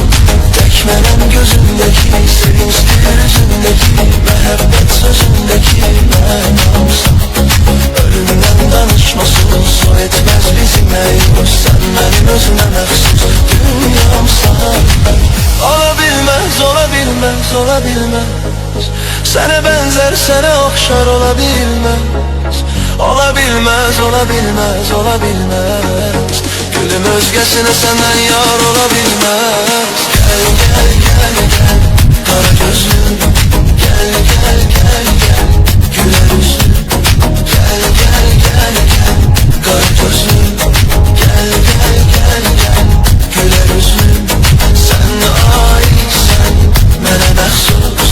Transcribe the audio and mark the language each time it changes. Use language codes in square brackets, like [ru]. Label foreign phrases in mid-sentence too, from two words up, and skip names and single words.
[az] Tək mənim gözündeki, sevinçdir üzündeki, məhəbbət sözündeki mənamsan. Ölümdən danışması su etməz bizi məyus. Sen mənim özümə məxsus dünyamsan. [tr] Olabilmez, olabilmez, olabilmez. Sana benzer, sana okşar olabilmez. Olabilmez, olabilmez, olabilmez. Gülüm özgesine senden yar olabilmez. Gel, gel, gel, gel, kara gözlüm. Gel, gel, gel, gel, güler yüzlüm. Gel, gel, gel, gel, kara gözlüm. Gel, gel, gel, gel, güler yüzlüm. [az] Sen aitsen, mənə məxsus.